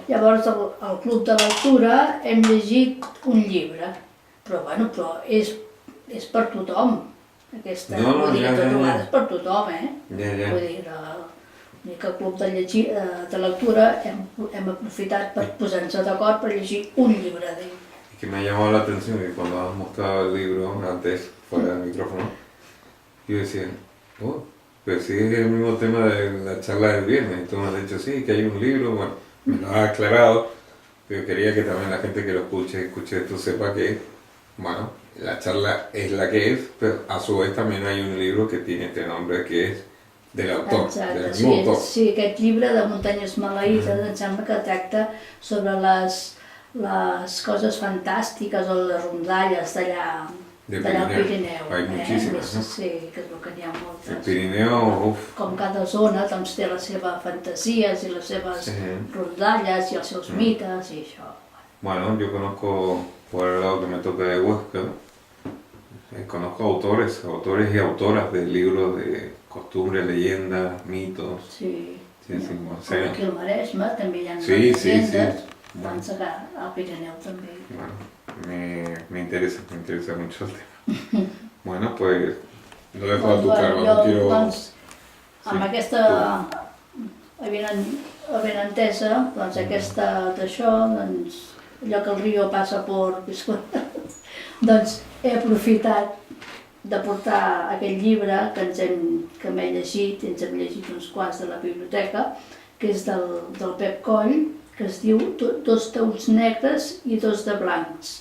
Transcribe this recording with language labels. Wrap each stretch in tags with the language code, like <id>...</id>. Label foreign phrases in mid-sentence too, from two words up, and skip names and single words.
<ca>llavors al club de lectura hem llegit un llibre, però bueno, és per tothom. Aquesta, No, vull dir, ja, tot ja, ja. trobada és per tothom, Ja. Vull dir, que el club de lectura hem aprofitat per posar-nos d'acord per llegir un llibre d'ell.</ca> <es>Y que me ha llamado la atención que cuando has mostrado el libro antes, fuera del micrófono, yo decía, oh, pero si es el mismo tema de la charla del viernes, y tú me has dicho, sí, que hay un libro, bueno, me lo has aclarado, pero quería que también la gente que lo escuche esto, sepa que, bueno, la charla es la que es, pero a su vez también hay un libro que tiene este nombre que es del autor,</es> <ca>Exacte,</ca> <es>del</es> <ca>sí,</ca> <es>mismo autor.</es> <ca>sí, aquest llibre de Muntanyes Maleïdes em sembla que tracta sobre les coses fantàstiques o les rondalles d'allà De al Pirineu. Pirineu.</ca> <es>Hay muchísimas, ¿no?</es> <ca>Sí, que es veu que n'hi ha</ca> <es>El</es> <ca>moltes.</ca> <es>Pirineo, uff,</es> <ca>Com cada zona doncs, té les seves fantasies i les seves Sí. rondalles i els seus mites i això.</ca> <es>bueno, yo conozco por el lado que me toca de Huesca, conozco autores y autoras de libros de costumbres, leyendas, mitos. Sí. Sí, sí,</es> <ca>Com sí. aquí al Maresme també hi ha Sí, llegendes, sí. doncs al Pirineu també.</ca> <es>Bueno, me interesa mucho el tema. Bueno, pues lo dejo a tu</es> <ca>Doncs,</ca> <es>cargo,</es> <ca>jo,</ca> <es>no quiero...</es> <ca>doncs, amb Sí, aquesta avinentesa, doncs aquesta d'això, doncs allò que el riu passa per doncs he aprofitat de portar aquell llibre que m'he llegit, ens hem llegit uns quants de la biblioteca, que és del Pep Coll, que es diu Dos taüts negres i dos de blancs.</ca>